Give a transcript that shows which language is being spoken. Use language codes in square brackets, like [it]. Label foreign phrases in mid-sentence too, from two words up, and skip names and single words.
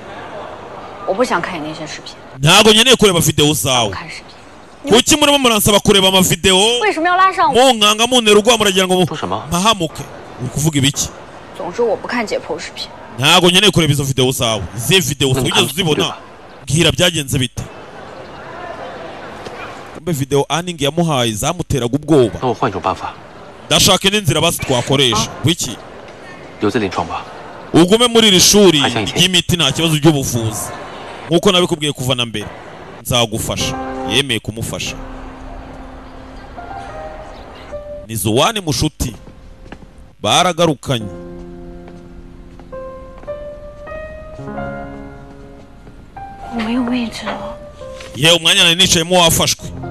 [rw] ntago nkeneye kureba video zawe kuki murimo muransaba kureba amavideo munkanga munera urwa muragira ngo mpahamuke uri kuvuga ibiki ntago nkeneye kureba izo video zawe. Izi video ugeze uzibona. Bwira byagenze bite. Kumbe video Anning yamuhaye zamuteraga ubwoba. [zh] 那我换一种办法。 [rw] Ndashaka n'inzira basi twakoresha. Wiki [zh] 留在临床吧。 [rw] ugume muri iri shuri ry'imiti nta kibazo by'ubuvuzi. Nkuko nabikubwiye kuva na mbere. Nzagufasha. Yemeye kumufasha. Ni Zuwane mushuti. Baragarukanye. Yewe umwanya nari nicayemo wafashwe.